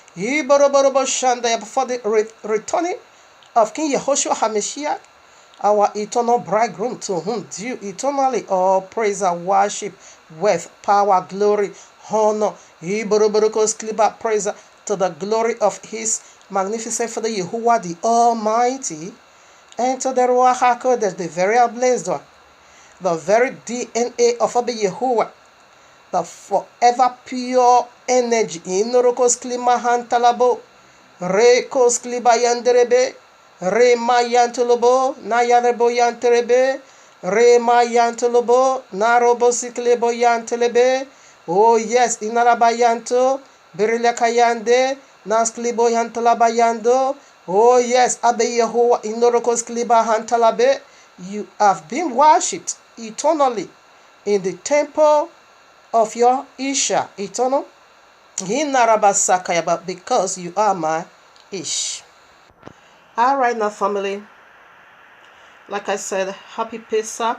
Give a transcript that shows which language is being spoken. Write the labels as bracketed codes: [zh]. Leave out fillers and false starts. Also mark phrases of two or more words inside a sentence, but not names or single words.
[en] the returning of King Yehoshua HaMashiach, our eternal bridegroom, to whom due eternally all praise and worship, with power, glory, honor, praise to the glory of his magnificent Father Yahuwah the Almighty, and to the Ruach HaKodesh, the very blessed one, the very DNA of Abba Yahuwah, the forever pure energy. Inorokos klima hantalabo, rekos kliba yanderebe, re mayantolobo, nayarebo yanterebe, re mayantolobo, narobo siklebo yantelebe. Oh yes, inarabayanto, berilakayande, nasklibo yantalabayando. Oh yes, Abba Yahuwah, inorokos kliba hantalabe. You have been worshipped eternally in the temple of your Isha, eternal, because you are my Ish. All right, now, family. Like I said, happy Pesach.